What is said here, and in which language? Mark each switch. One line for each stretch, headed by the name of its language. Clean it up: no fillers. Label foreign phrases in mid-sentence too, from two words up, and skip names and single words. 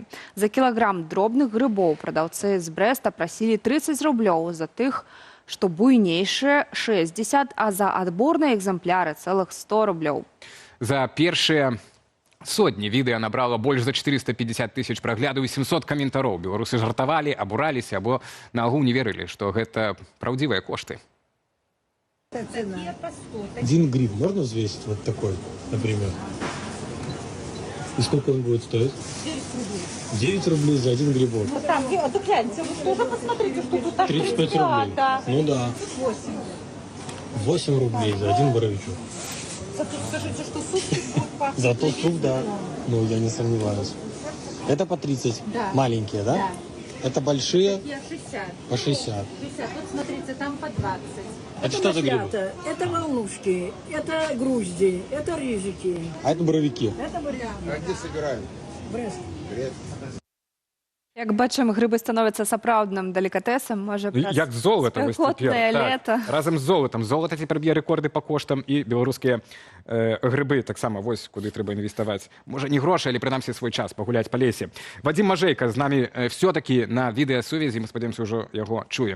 Belarusian: За кілаграм дробных грыбоў прадаўцы з Брэста прасілі 30 рублёў, за тых, што буйнейшыя 60, а за адборныя экземпляры цэлых 100 рублёў. За першыя сотні відэа набрала больш за 450 000 праглядаў і 700 каментароў. Беларусы жартавалі, абураліся, або наогул не верылі, што гэта праўдзівыя кошты.
Russian: Один гриб можно взвесить вот такой, например? И сколько он будет стоить? 9 рублей за один грибок. Ну там, гляньте, вы тоже посмотрите, что тут 35 рублей. Да. Ну да. 8 рублей за один боровичок. Зато скажите, что суп будет пахнуть. Зато суп, да. Ну, я не сомневаюсь. Это по 30. Да. Маленькие, да? Да. Это большие? 60. По 60. 60. Вот смотрите, там по 20. Это что за грибы? Это волнушки, это грузди, это рыжики. А это боровики? Это буряк. А где собираем? Брест.
Belarusian: Як бачым, грыбы становяцца сапраўдным делікатэсам, можа праз як золата вось спякотнае цяпер. лета. Разам з золатам. Золата цяпер б'е рэкорды па коштам, і беларускія грыбы таксама вось куды трэба інвеставаць. Можа, не грошы, але прынамсі свой час пагуляць па лесе. Вадзім Мажэйка з намі все-таки на відэасувязі, мы спадзяёмся, ўжо яго чуем.